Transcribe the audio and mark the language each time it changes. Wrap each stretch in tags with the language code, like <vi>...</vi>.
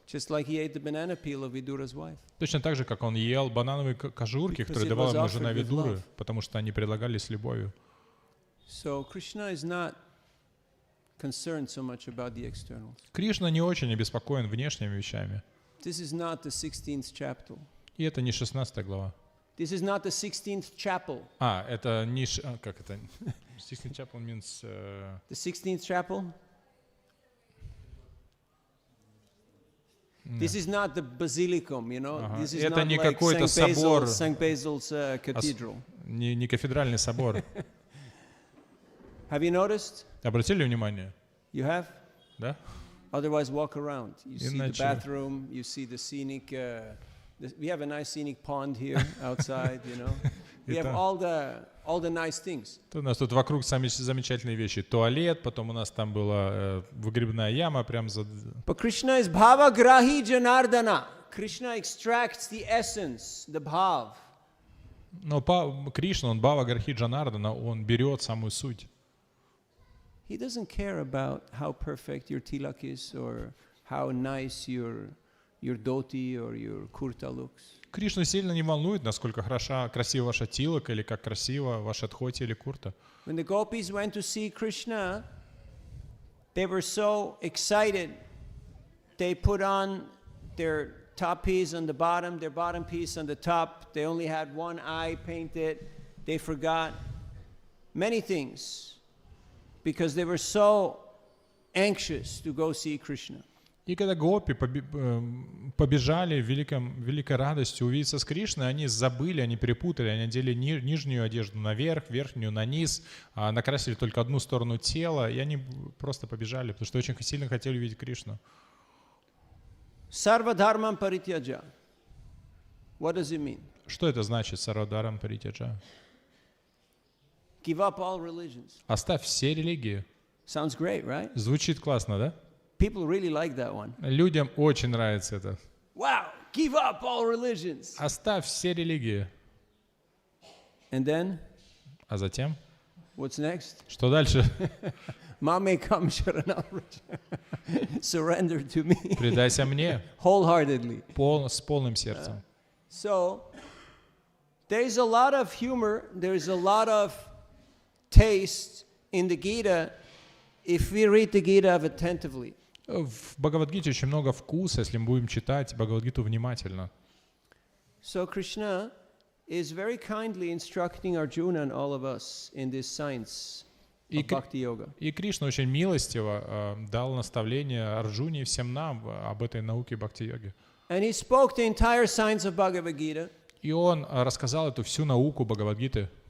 <en>Just like he ate the banana peel of Vidura's wife.</en> <ru>Точно так же, как он ел банановые кожурки, которые давала ему жена Видуры, потому что они предлагались с любовью.</ru> <en>So Krishna is not concerned so much about the externals.</en> <ru>Кришна не очень обеспокоен внешними вещами.</ru> <en>This is not the 16th chapter.</en> <ru>И это не 16 глава.</ru> <en>This is not the 16th chapel.</en> <ru>Это не... Как это?</ru> <en>16 chapel means... The 16th chapel? This is not the basilicum, you know.</en> <ru>Ага.</ru> <en>This is</en> <ru>Это</ru> <en>not</en> <ru>не</ru> <en>like</en> <ru>какой-то собор,</ru> <en>St. Basil's Cathedral.</en> <ru>не кафедральный собор.</ru> <en>Have you noticed?</en> <ru>Обратили внимание?</ru> <en>You have?</en> <ru>Да?</ru> <en>Otherwise, walk around. You see the</en> <ru>Иначе-</ru> <en>bathroom. You see the scenic. We have a nice scenic pond here outside. You know, we have</en> <ru>Это-</ru> <en>all the nice things.</en> <ru>У нас тут вокруг самые замечательные вещи. Туалет, потом у нас там была выгребная яма, прям за...</ru> <en>But Krishna is</en> <sa>bhava grahi janardana.</sa> <en>Krishna extracts the essence, the bhav.</en> <ru>Но Кришна, он Бхава Гархи Джанардана, он берет самую суть.</ru> <en>He doesn't care about how perfect your tilak is or how nice your dhoti or your kurta looks.</en> <ru>Кришну сильно не волнует, насколько красива ваша тилака, или как красива ваша дхоти или курта.</ru> <en>When the gopis went to see Krishna, they were so excited. They put on their top piece on the bottom, their bottom piece on the top. They only had one eye painted. They forgot many things because they were so anxious to go see Krishna.</en> <ru>И когда гопи побежали в великой радостью увидеться с Кришной, они забыли, они перепутали, они одели нижнюю одежду наверх, верхнюю на низ, накрасили только одну сторону тела, и они просто побежали, потому что очень сильно хотели увидеть Кришну.</ru> <sa>Sarva dharmam parityaja.</sa> <en>What does it mean?</en> <ru>Что это значит, сарвадарам паритяджа?</ru> <en>Give up all religions.</en> <ru>Оставь все религии.</ru> <en>Sounds great, right?</en> <ru>Звучит классно, да?</ru> <en>People really like that one.</en> <ru>Людям очень нравится это.</ru> <en>Wow, give up all religions.</en> <ru>Оставь все религии.</ru> <en>And then,</en> <ru>А затем?</ru> <en>what's next?</en> <ru>Что дальше?</ru> <sa>Mamekam sharanamraja.</sa> <en>Surrender to me</en> <ru>Предайся мне</ru> <en>wholeheartedly.</en> <ru>с полным сердцем.</ru> <en>So, there's a lot of humor, there's a lot of taste in the Gita if we read the Gita attentively.</en> <ru>В Бхагавад-гите очень много вкуса, если мы будем читать Бхагавад-гиту внимательно.</ru> <en>So Krishna is very kindly instructing Arjuna and all of us in this science of Bhakti Yoga.</en> <ru>И Кришна очень милостиво дал наставление Арджуне и всем нам об этой науке бхакти-йоги.</ru> <en>And he spoke the entire science of Bhagavad Gita.</en> <ru>И он рассказал эту всю науку Бхагавад-гиты.</ru>